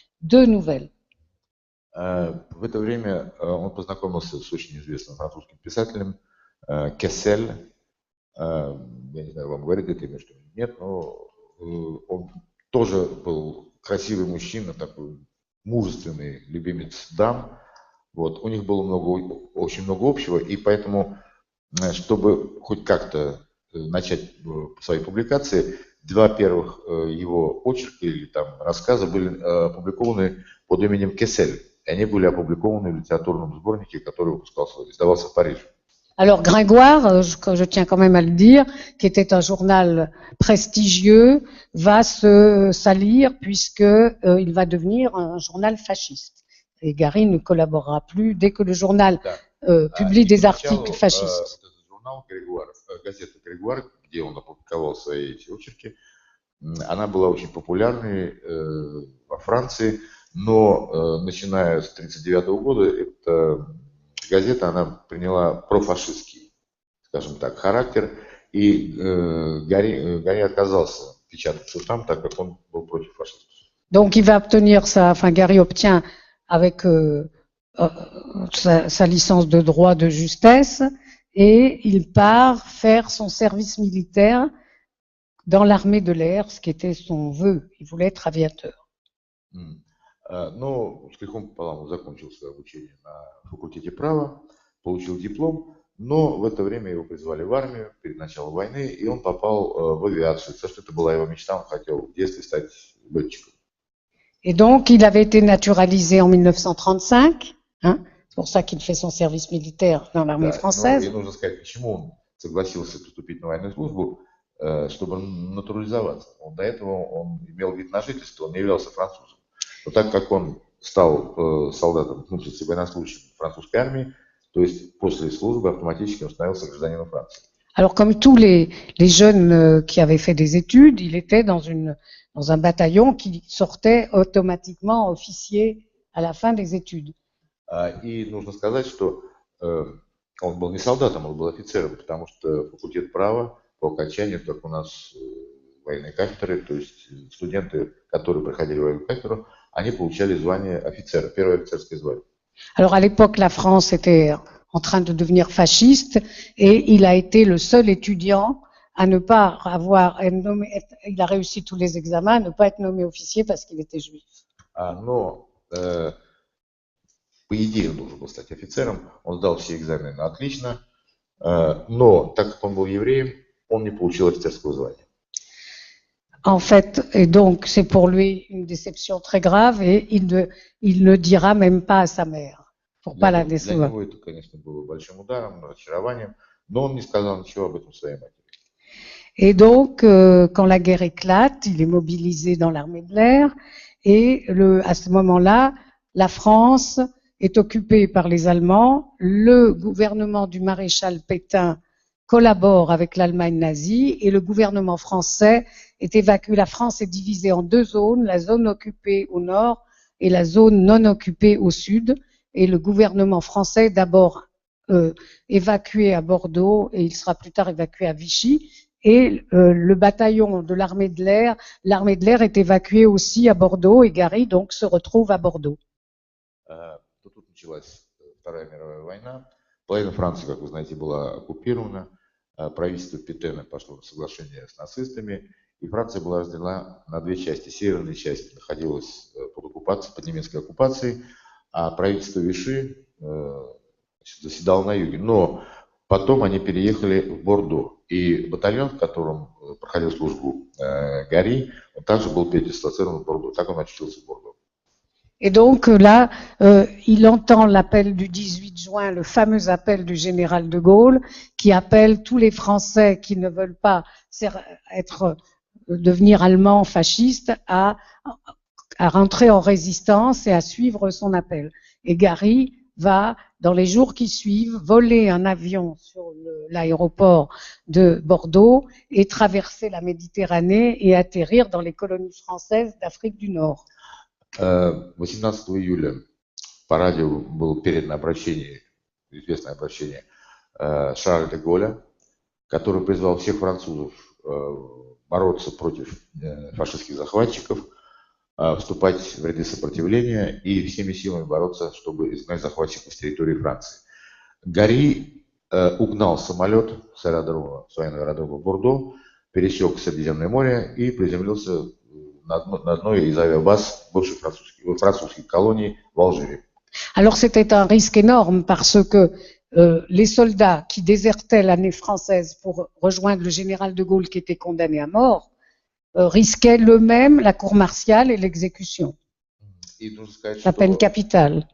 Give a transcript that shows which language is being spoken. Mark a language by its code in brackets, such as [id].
[fr] 2 nouvelles. [ru] В это время он познакомился с очень известным французским писателем Кессель. Я не знаю, вам говорит это имя что-нибудь? Нет, но он тоже был красивый мужчина, такой мужественный любимец дам. Вот. У них было очень много общего, и поэтому, чтобы хоть как-то начать свои публикации, 2 первых его очерка или там рассказа были опубликованы под именем Кессель. И они были опубликованы в литературном сборнике, который издавался в Париже. [fr] Alors Gringoire, je tiens quand même à le dire, qui était un journal prestigieux, va se salir puisque il va devenir un journal fasciste. Et Gary ne collaborera plus dès que le journal publie des articles fascistes. [ru] Журнал Григуар, газета Григуар, где он опубликовал свои эти очерки, она была очень популярной во Франции, но начиная с 1939 года эта газета она приняла профашистский, скажем так, характер, и Гарри отказался печататься там, так как он был против фашистов. [fr] Donc il va obtenir Gary obtient avec sa licence de droit de justesse, et il part faire son service militaire dans l'armée de l'air, ce qui était son vœu. Il voulait être aviateur. [ru] Но с грехом пополам он закончил свое обучение на факультете права, получил диплом, но в это время его призвали в армию перед началом войны, и он попал в авиацию. Потому что это была его мечта, он хотел в детстве стать летчиком. [fr] Et donc, il avait été naturalisé en 1935, hein, c'est pour ça qu'il fait son service militaire dans l'armée française. [ru] И нужно сказать, почему он согласился поступить на военную службу, чтобы натурализоваться. До этого он имел вид на жительство, он не являлся французом. Но так как он стал солдатом, военнослужащим французской армии, то есть после службы автоматически он становился гражданином Франции. [fr] Alors, comme tous les jeunes qui avaient fait des études, il était dans un bataillon qui sortait automatiquement officier à la fin des études. [ru] И нужно сказать, что он был не солдатом, он был офицером, потому что факультет права по окончанию, как у нас военные кафедры, то есть студенты, которые проходили военную кафедру, они получали звание офицера, первое офицерское звание. [fr] Alors, à l'époque, la France était en train de devenir fasciste, et il a été le seul étudiant à ne pas il a réussi tous les examens, à ne pas être nommé officier parce qu'il était juif. [ru] Но по идее он должен был стать офицером, он сдал все экзамены отлично, Но так как он был евреем, он не получил офицерского звания. [fr] En fait, et donc c'est pour lui une déception très grave et il ne dira même pas à sa mère pour pas la [ru] Для [fr] décevoir. [ru] него это, конечно, было большим ударом, разочарованием, но он не сказал ничего об этом своей матери. [fr] Et donc, quand la guerre éclate, il est mobilisé dans l'armée de l'air et à ce moment-là, la France est occupée par les Allemands. Le gouvernement du maréchal Pétain collabore avec l'Allemagne nazie et le gouvernement français est évacué. La France est divisée en deux zones, la zone occupée au nord et la zone non occupée au sud. Et le gouvernement français est d'abord évacué à Bordeaux et il sera plus tard évacué à Vichy. Et le bataillon de l'armée de l'air est évacué aussi à Bordeaux et Gary donc se retrouve à Bordeaux. [ru] Тут началась Вторая мировая война. Половина Франции, как вы знаете, была оккупирована. Правительство Петена пошло на соглашение с нацистами. И Франция была разделена на две части. Северная часть находилась под оккупацией, под немецкой оккупацией, а правительство Виши заседало на юге. Но потом они переехали в Бордо. И батальон, в котором проходил службу Гари, он также был передислоцирован в Бордо. Так он очутился в Бордо. [fr] Et donc là, il entend l'appel du 18 juin, le fameux appel du général de Gaulle, qui appelle tous les Français qui ne veulent pas devenir allemands fascistes à rentrer en résistance et à suivre son appel. Et Gary va, dans les jours qui suivent, voler un avion sur l'aéroport de Bordeaux et traverser la Méditerranée et atterrir dans les colonies françaises d'Afrique du Nord. [ru] 18 июля по радио было передано обращение, известное обращение Шарля де Голля, который призвал всех французов бороться против фашистских захватчиков, вступать в ряды сопротивления и всеми силами бороться, чтобы изгнать захватчиков с территории Франции. Гари угнал самолет с военного аэродрома Бордо, пересек Средиземное море и приземлился на одной из авиабаз бывших французских колоний в Алжире. [fr] Alors c'était un risque énorme parce que les soldats qui désertaient l'armée française pour rejoindre le général de Gaulle qui était condamné à mort risquaient eux-mêmes la cour martiale et l'exécution, la peine capitale.